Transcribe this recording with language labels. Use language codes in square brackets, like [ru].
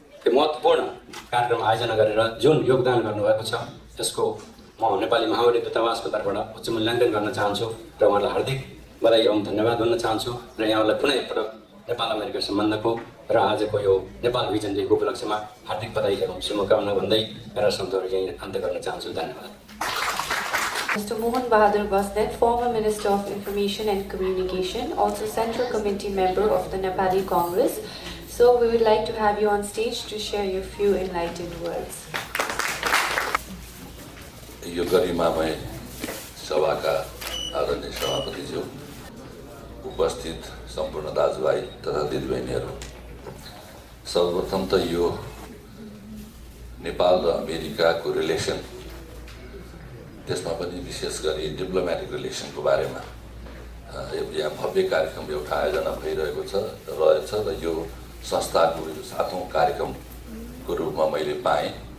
[ne] महत्त्वपूर्ण कार्यक्रम आयोजना गरेर जुन योगदान गर्नुभएको छ, त्यसको म नेपाली महामण्डलीय दूतावासको तर्फबाट उच्च मूल्याङ्कन गर्न चाहन्छु र उहाँलाई हार्दिक बधाई एवं धन्यवाद भन्न चाहन्छु र यहाँलाई पुनः एकपटक नेपाल अमेरिका सम्बन्धको र आजको यो नेपाल भिजन डेको उपलक्ष्यमा हार्दिक बधाई एवं शुभकामना भन्दै मेरा शब्दहरू यहीँ अन्त्य गर्न चाहन्छु। धन्यवाद। [en] Mr. Mohan Bahadur Basnet, former Minister of Information and Communication, also Central Committee member of the Nepali Congress. So we would like to have you on stage to share your few enlightened words. [ne] यो गरिमामय सभाका आदरणीय सभापतिज्यू, उपस्थित सम्पूर्ण दाजुभाइ तथा दिदीबहिनीहरू, सर्वप्रथम त यो नेपाल र अमेरिकाको रिलेसन, त्यसमा पनि विशेष गरी डिप्लोमेटिक रिलेसनको बारेमा यहाँ भव्य कार्यक्रम एउटा आयोजना भइरहेको रहेछ र यो संस्थाको 7औं कार्यक्रमको रूपमा मैले पाएँ।